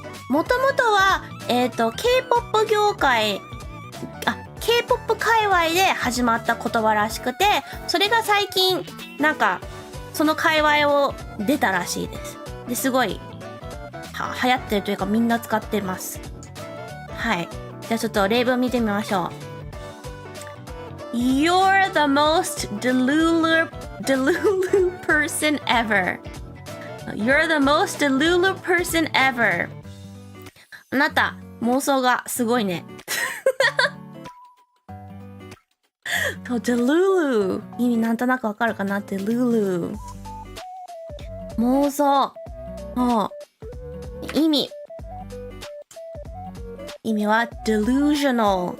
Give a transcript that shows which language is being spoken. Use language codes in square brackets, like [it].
[ja] もともとは、K-POP 業界、K-POP 界隈で始まった言葉らしくて、それが最近、なんか、その界隈を出たらしいです。で、すごい、流行ってるというかみんな使ってます。はい。じゃあちょっと例文見てみましょう。 [en] You're the most delulu person ever. You're the most delulu person ever. [ja] あなた、妄想がすごいね。 delulu 意味なんとなくわかるかな？delulu 妄想。意味は delusional.